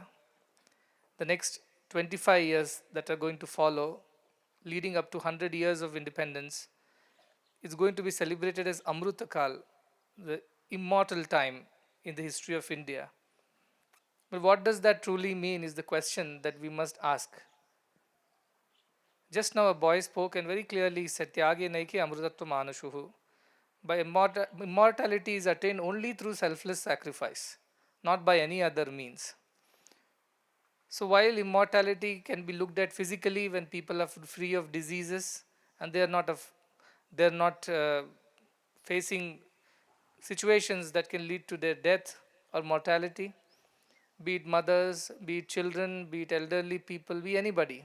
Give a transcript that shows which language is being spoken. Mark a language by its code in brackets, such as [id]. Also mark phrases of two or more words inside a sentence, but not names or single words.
[en] The next 25 years that are going to follow, leading up to 100 years of independence, is going to be celebrated as amrutakaal, the immortal time in the history of India. But what does that truly mean is the question that we must ask. Just now a boy spoke and very clearly said, [sa] त्यागे नैके अमृतत्व मानशुः. [en] By immortality is attained only through selfless sacrifice, not by any other means. So while immortality can be looked at physically when people are free of diseases and they are not facing situations that can lead to their death or mortality, be it mothers, be it children, be it elderly people, be anybody.